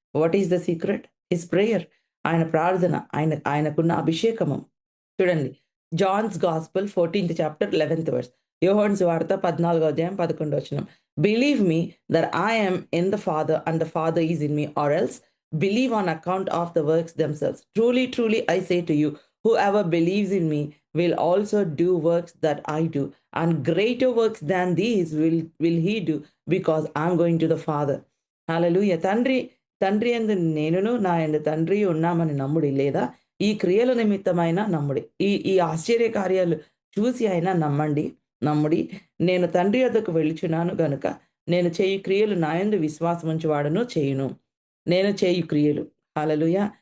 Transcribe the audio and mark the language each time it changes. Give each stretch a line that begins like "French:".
English: What is the secret? His prayer.
Telugu: ఆయన ప్రార్థన. ఆయనకున్న అభిషేకము. చూడండి.
English: John's gospel 14th chapter 11th verse.
Telugu: యోహాను సువార్త 14వ అధ్యాయం 11వ వచనం.
English: Believe me that I am in the Father and the Father is in me, or else believe on account of the works themselves. Truly, truly I say to you, whoever believes in me will also do works that I do, and greater works than these will he do, because I'm going to the Father.
Telugu: హల్లెలూయా! తండ్రి యందు నేనును నా యందు తండ్రి ఉన్నామని నమ్ముడి, లేదా ఈ క్రియల నిమిత్తమైన నమ్ముడి. ఈ ఆశ్చర్య కార్యాలు చూసి అయినా నమ్ముడి. నేను తండ్రి యొద్దకు వెళ్ళుచున్నాను గనుక నేను చేయు క్రియలు నా యందు విశ్వాసముంచు వాడును చేయును. నేను చేయు క్రియలు. హల్లెలూయా!